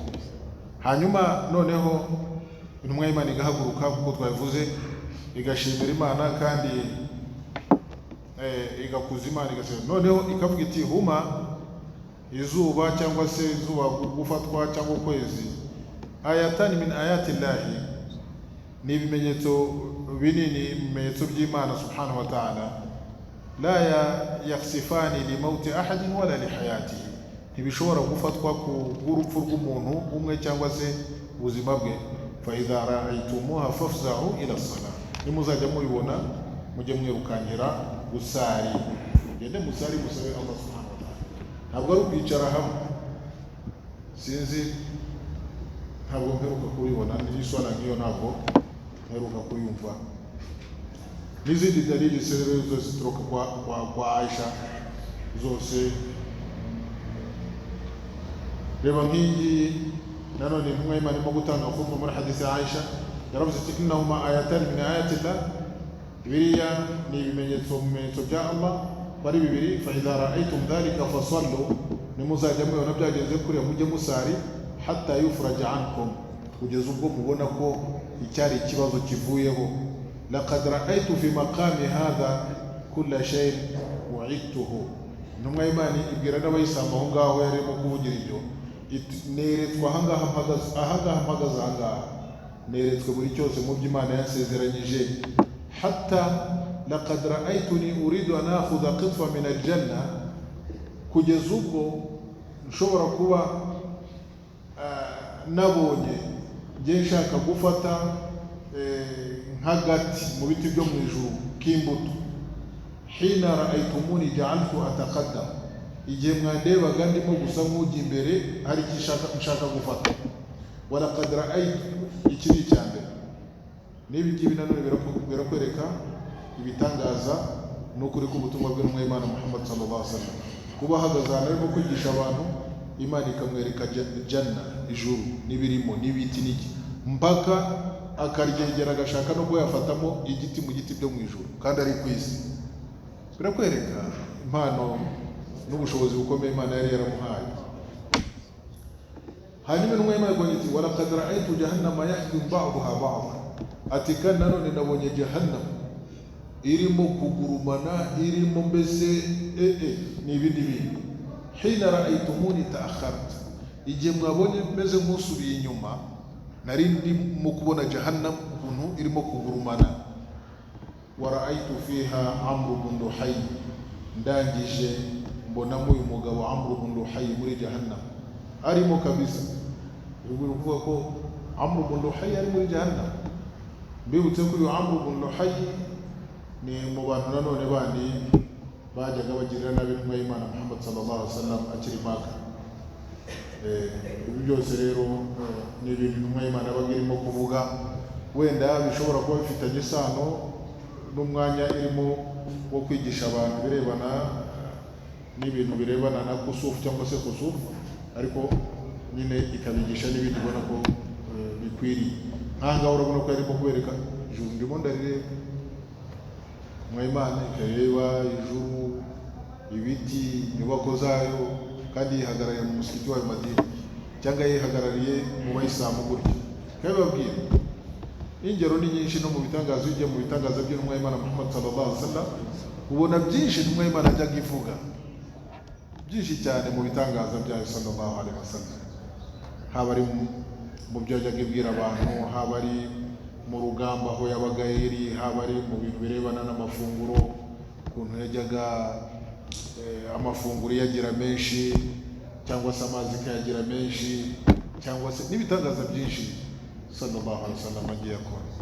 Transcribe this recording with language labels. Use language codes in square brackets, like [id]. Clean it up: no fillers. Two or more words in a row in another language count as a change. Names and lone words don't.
[rw] Hanyuma noneho intumwa y'Imana igahaguruka kuko twavuze, igashimira Imana kandi igakuza Imana, igasema noneho ikavuga iti huma izuba cyangwa se izuba gufatwa cyangwa ukwezi [ar] آيتان من آيات الله, [rw] ni ibimenyetso binini, ibimenyetso by'Imana [ar] سبحانه وتعالى. لا يخسفان لموت أحد ولا لحياته, [rw] ntibishobora gufatwa ku bw'urupfu rw'umuntu umwe cyangwa se ubuzima bwe. [ar] فإذا رأيتموها فافزعوا إلى الصلاة, [rw] nimuzajya mubibona mujye mwirukankira gusari, gende musari musabe Allah [ar] سبحانه وتعالى. [rw] Ntabwo ari ukwicara hamwe sinzi ntabwo mperuka kubibona n'iswana nk'iyo ntabwo mperuka kuyumva. N'izindi dalili zose zituruka kwa Aisha zose. Reba nk'iyi nanone intumwa y'Imana irimo gutanga khutba muri hadisi ya Aisha, yaravuze ati [ar] إنهما آيتان من آيات الله, [rw] biriya ni ibimenyetso mu bimenyetso bya Allah bari bibiri. [ar] فإذا رأيتم ذلك فصلوا, [rw] nimuzajya mubona byagenze kuriya mujye musari [ar] حتى يفرج عنكم, [rw] kugeza ubwo mubona ko icyari ikibazo kivuyeho. [ar] لقد رأيت في مقامي هذا كل شيء وعدته. [rw] Intumwa y'Imana ibwira n'abayisamba aho ngaho yarimo kuvugira ibyo, neretswe ahangaha mpagaze ahangaha, neretswe buri cyose mu byo Imana yasezeranyije. [ar] حتى لقد رأيتني أريد أن آخذ قطفا من الجنة, [rw] kugeza ubwo nshobora kuba nabonye ngiye nshaka gufata nk'agati mu biti byo mu ijuru k'imbuto. [ar] حين رأيتموني جعلت أتقدم, [rw] igihe mwandebaga ndimo gusa nk'ujya imbere hari icyo nshaka gufata. [ar] ولقد رأيت, [rw] iki ni icya mbere. N'ibi ngibi nanone birakwereka ibitangaza n'ukuri k'ubutumwa bw'intumwa y'Imana Muhammad [ar] صلى الله عليه وسلم. [rw] Kuba ahagaze ahantu arimo kwigisha abantu, Imana ikamwereka janna, ijuru n'ibirimo n'ibiti n'iki, mpaka akaryegera agashaka no kuba yafatamo igiti mu giti byo mu ijuru kandi ari ku isi. Birakwereka impano n'ubushobozi bukomeye Imana yari yaramuhaye. [ar] Hanyuma intumwa y'Imana ivuga iti ولقد رأيت جهنم يحطم بعضها بعضا, [rw] ati kandi nanone nabonye jahannam irimo kugurumana, irimo mbese ni ibindi bintu. [ar] حين رأيتموني تأخرت, [rw] igihe mwabonye meze nk'usubiye inyuma, nari ndimo kubona jahannam ukuntu irimo kugurumana. [ar] ورأيت فيها عمرو بن لحي, [rw] ndangije mbonamo uyu mugabo Amr ibn Luhay muri jahannam arimo kabisa. Bivuga ko Amr ibn Luhay ari muri jahannam. Mbibutse ko uyu Amr ibn Luhay ni mu bantu nanone bandi bajyaga bagirira nabi intumwa y'Imana Muhammad [ar] صلى الله عليه وسلم [rw] akiri Maka. Ibi byose rero ni ibintu intumwa y'Imana yabaga irimo kuvuga, wenda bishobora kuba bifitanye isano n'umwanya irimo wo kwigisha abantu birebana n'ibintu birebana na kusufu cyangwa se kusufu, ariko nyine ikabigisha n'ibindi ubona ko bikwiriye. Nk'ahangaha urabona ko yarimo kubereka ijuru, ndimo ndareba intumwa y'Imana ikareba ijuru, ibiti, inyubako zayo, kandi yihagarariye mu musigiti wa Madina cyangwa yihagarariye mu bayisilamu gutya. Kandi babwira ingero ni nyinshi no mu bitangazo, ujye mu bitangazo by'intumwa y'Imana Muhammad [ar] صلى الله عليه وسلم [rw] ubona byinshi intumwa y'Imana ajyaga ivuga, byinshi cyane mu bitangazo byayo [ar] صلى الله عليه وسلم. [rw] Haba ari mu byo yajyaga ibwira abantu, haba ari mu rugamba aho yabaga iri, haba ari mu bintu birebana n'amafunguro, ukuntu yajyaga amafunguro yagira menshi cyangwa se amazi kayagira menshi, cyangwa se n'ibitangaza byinshi [ar] صلى الله عليه وسلم [rw] agiye akora.